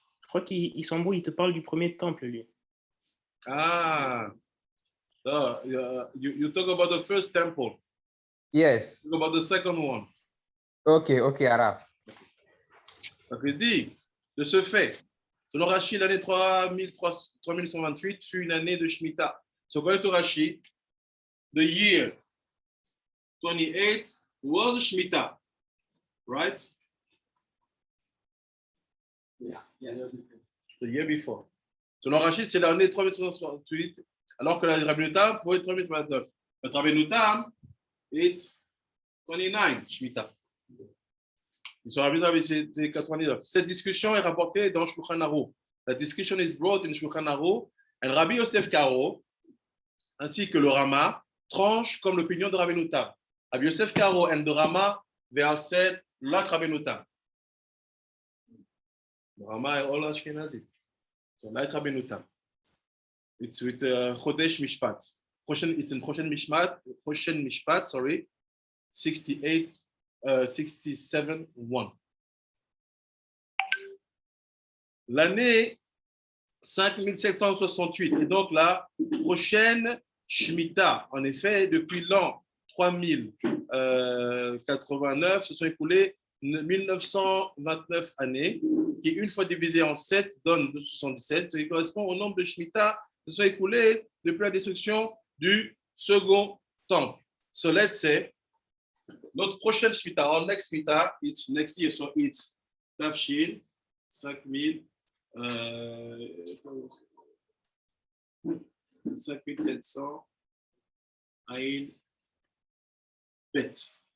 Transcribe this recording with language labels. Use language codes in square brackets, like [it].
[fr] je crois qu'il s'embrouille, il te parle du premier temple, lui. [en] Ah, you talk about the first temple. Yes. Talk about the second one. Okay, Araf. [fr] Donc, il dit, de ce fait, selon Rashi, l'année 3128 fut une année de Shemitah. [en] So, according to Rashi, the year 28 was Shemitah, right? Yeah, yes. The year before. [fr] Selon Rashi, c'est l'année 3128, alors que la Rabbeinu Tam, faut être 3029. [en] Notre Rabbeinu Tam, it's 29 Shemitah. [fr] Ils sont ravis c'est 99. Cette discussion est rapportée dans Shulchan Aruch. La discussion [en] is brought in [fr] Shulchan Aruch, et Rabbi Yosef Karo, ainsi que le Rama, tranchent comme l'opinion de Rabbeinu Tam. [en] Rabbi Yosef Karo and the Rama, they are said like Rabbeinu Tam. The Rama is all Ashkenazi. So like Rabbeinu Tam. It's with Chodesh Mishpat. It's in Choshen Mishpat, sorry, 67, 1. [fr] L'année 5768 est donc la prochaine Shemitah. En effet, depuis l'an 3089, se sont écoulées 1929 années, qui, une fois divisées en 7, donne 277, ce qui correspond au nombre de Shemitah qui se sont écoulées depuis la destruction du second temple. [en] So let's say, [fr] notre prochaine Shemitah, [en] our next Shemitah, it's next year, so it's Tafshin, 5700 Aïn Bet.